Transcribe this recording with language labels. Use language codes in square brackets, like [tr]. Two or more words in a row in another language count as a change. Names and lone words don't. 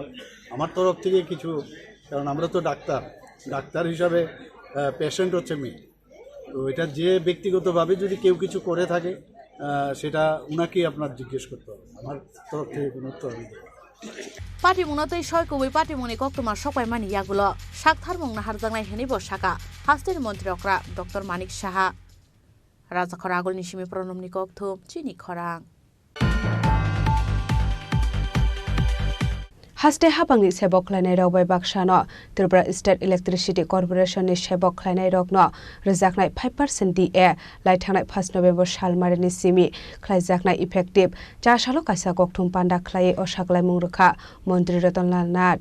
[bn] আমার তরফ থেকে কিছু, কারণ আমরা তো ডাক্তার হিসাবে পেশেন্ট হচ্ছে মেয়ে, তো এটা যে ব্যক্তিগতভাবে যদি কেউ কিছু করে থাকে সেটা উনাকেই আপনার জিজ্ঞেস করতে হবে, আমার তরফ থেকে কোনো উত্তর নেই। [trp] পাটিমুনাतै सयकबै पाटिमुनि कक्टमा सकायमानि यागुल साकथारमं नाहारजांनाय हेनिबो साका हास्टेल मन्त्री अक्रा डक्टर मानिक साहा राजा खरा आगोलनि सिमि प्रनमनि कक्थुम चिनि खरां हास्टे हाबांनि सेबक खालायनाय रग बै बाक्सानो त्रिपुरा स्टेट इलेक्ट्रिसिटी कर्परेशननि सेबक खालायनाय रगनो रोजाकनाय 5% DA लायथांनाय 1 नभेम्बर सालमारिनि सिमि खालायजाकनाय इफेक्टिभ 4 सालो कायसा गक्थुम पान्डा खालाय असागलाय मुंरुखा मन्त्री रतनलाल नाथ